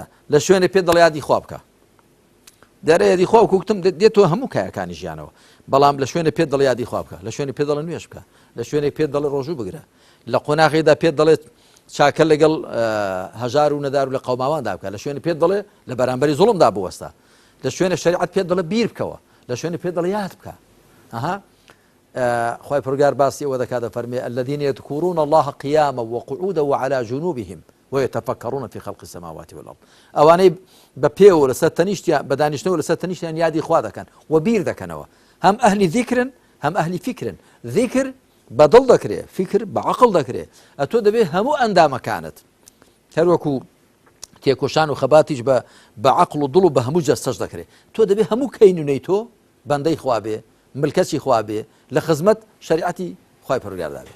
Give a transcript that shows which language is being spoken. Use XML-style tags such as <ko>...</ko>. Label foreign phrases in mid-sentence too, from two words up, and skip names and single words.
<ckb>لە شوێنە پێ دڵ یادی خوا بکە دەرە یادی خوا کوکتم دێتەوە هەموو کایەکانی ژیانەوە بەڵام لە شوێنە پێ دڵ یادی خوا بکە لە شوێنی پێ دڵ نوێش بکە لە شوێنێک پێ دڵی ڕۆژوو بگرە لە قۆناغیدا پێ دەڵێت چاکە لەگەڵ هەژار و نەدار و لە قەوماواندا بکە لە شوێنی پێ دڵێ لە بەرامبەری زوڵمدا بوەستە لە شوێنە شەریعەت پێ دڵێ بیر بکەوە لە شوێنی پێ دڵ یاد بکە ئەها خوای پەروەردگار باسی ئەوە دەکات دەفەرمێ</ckb> <ar>الذين يذكرون الله قياما وقعودا وعلى جنوبهم ويتفكرون في خلق السماوات والارض</ar> <ckb>ئەوانەی بە پێوە لەسەر تەنیشتیان بە دانیشتنەوە لەسەر تەنیشتیان یادی خوا دەکەن و بیر دەکەنەوە هەم ئەهلی ذیکرن هەم ئەهلی فیکرن ذیکر بەدڵ دەکرێ فیکر بە عەقڵ دەکرێ ئەتۆ دەبێ هەموو ئەندامەکانت هەر وەکو تێکۆشان و خەباتیش بە عەقڵ و دڵ و بە هەموو جەستەش دەکرێ تۆ دەبێ هەموو کەینونەی تۆ بەندەی خوا بێ ملکەتی خوا بێ لە خزمەت شەریعەتی خوای پەروەردگار بێ</ckb>